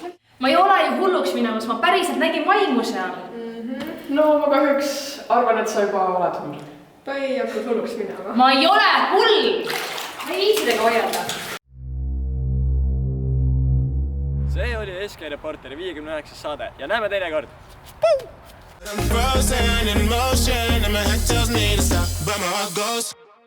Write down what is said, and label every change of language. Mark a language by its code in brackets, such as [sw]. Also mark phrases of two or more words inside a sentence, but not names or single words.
[et] Ma ei ole ju hulluks minemas, ma päriselt nägin vaimu seal. No ma kahjuks arvan, et sa juba oled hull. Ta ei hakknud hulluks minema. Ma ei ole hull! Ma ei viisidega vaielda. See oli Eske Reporteri 59. saade ja näeme teinekord! [en] I'm frozen in motion and my head tells me to stop, but my heart goes